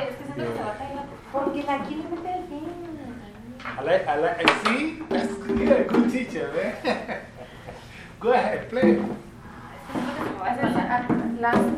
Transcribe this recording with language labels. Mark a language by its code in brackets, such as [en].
[es] Es que siento que se va a caer la... Porque la quiere meter bien. [en] I like, see? That's a good teacher, man. Go ahead, play. [es] Es que siento que se va a hacer